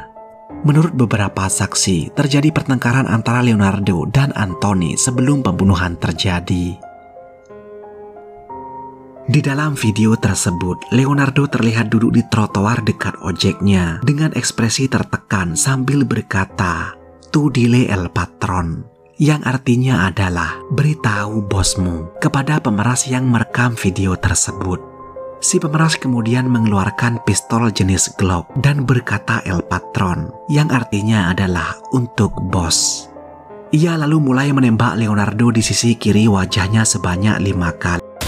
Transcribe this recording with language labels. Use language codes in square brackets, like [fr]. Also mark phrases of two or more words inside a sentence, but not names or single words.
[id] Menurut beberapa saksi, terjadi pertengkaran antara Leonardo dan Anthony sebelum pembunuhan terjadi. Di dalam video tersebut, Leonardo terlihat duduk di trotoar dekat ojeknya dengan ekspresi tertekan sambil berkata, [es] "Tu dile el patron," [id] yang artinya adalah "beritahu bosmu," kepada pemeras yang merekam video tersebut. Si pemeras kemudian mengeluarkan pistol jenis Glock dan berkata [es] "el patron," [id] yang artinya adalah "untuk bos." Ia lalu mulai menembak Leonardo di sisi kiri wajahnya sebanyak 5 kali.